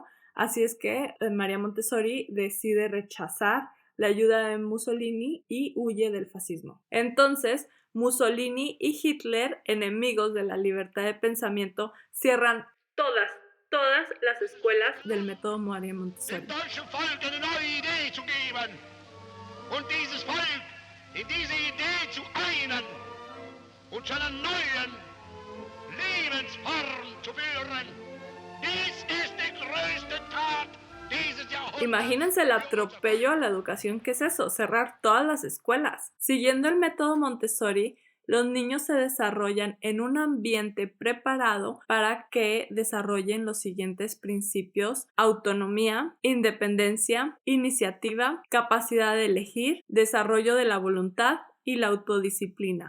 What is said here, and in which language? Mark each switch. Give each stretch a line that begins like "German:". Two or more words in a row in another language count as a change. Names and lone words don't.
Spanish: Así es que María Montessori decide rechazar la ayuda de Mussolini y huye del fascismo. Entonces, Mussolini y Hitler, enemigos de la libertad de pensamiento, cierran todas las escuelas del método María Montessori.
German: In diese Idee zu einen und zu einer neuen Lebensform zu führen. Dies ist die größte Tat dieses Jahrhunderts.
Spanish: Imagínense el atropello a la educación que es eso, cerrar todas las escuelas. Siguiendo el método Montessori, los niños se desarrollan en un ambiente preparado para que desarrollen los siguientes principios: autonomía, independencia, iniciativa, capacidad de elegir, desarrollo de la voluntad y la autodisciplina.